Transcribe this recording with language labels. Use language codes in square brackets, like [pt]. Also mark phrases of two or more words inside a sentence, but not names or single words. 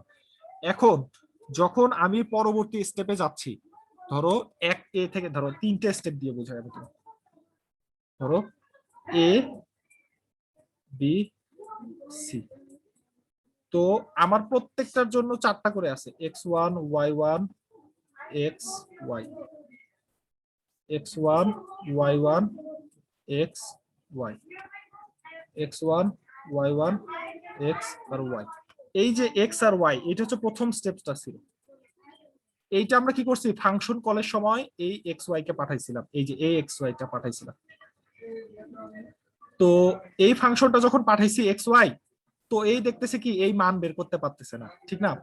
[bn] এখন যখন আমি পরবর্তী স্টেপে যাচ্ছি, ধরো এক এ থেকে, ধরো 3টে স্টেপ দিয়ে বোঝাই আমি তোমাকে। ধরো এ বি সি, তো আমার প্রত্যেকটার জন্য 4টা করে আছে, x1 y1 x y, x1 y1 x y, x1 y1 x আর y। এই যে x আর y, এটা হচ্ছে প্রথম স্টেপটা ছিল। এইটা আমরা কি করছি, ফাংশন কলের সময় এই এক্স ওয়াই কে পাঠাইছিলাম, এই যে এই এক্স ওয়াই টা পাঠাইছিলাম। তো এই ফাংশনটা যখন পাঠাইছি এক্স ওয়াই, তো এই দেখতেছে কি এই মান বের করতে পারতেছে না, ঠিক না?